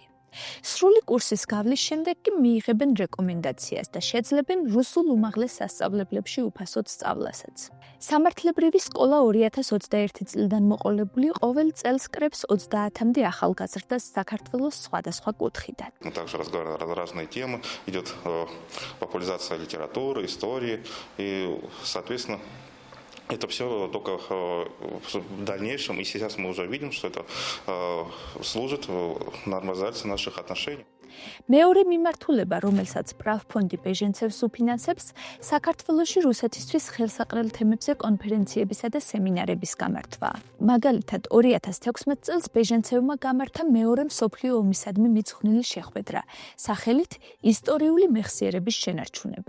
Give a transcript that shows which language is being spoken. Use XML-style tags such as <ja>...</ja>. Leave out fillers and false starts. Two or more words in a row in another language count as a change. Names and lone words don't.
<ka>სრული კურსის გავლის შემდეგ კი მიიღებენ რეკომენდაციას და შეძლებენ რუსულ უმაღლეს სასწავლებლებში უფასოდ სწავლასაც. სამართლებრივი სკოლა 2021 წლიდან მოყოლებული ყოველ წელს კრებს 30-მდე ახალგაზრდას საქართველოს სხვადასხვა კუთხიდან.</ka> <ru>Мы также разговариваем на разные темы, идет популяризация литературы, истории и, соответственно, это все только в дальнейшем, и сейчас мы уже видим, что это служит нормализации наших отношений.</ru> <ka>მეორე მიმართულება, რომელსაც პრავფონდი ბეჟენცევს უფინანსებს, საქართველოში რუსეთისთვის ხელსაყრელ თემებზე კონფერენციებისა და სემინარების გამართვაა. მაგალითად, 2016 წელს ბეჟენცევმა გამართა მეორე მსოფლიო ომისადმი მიძღვნილი შეხვედრა, სახელით ისტორიული მეხსიერების შენარჩუნება.</ka>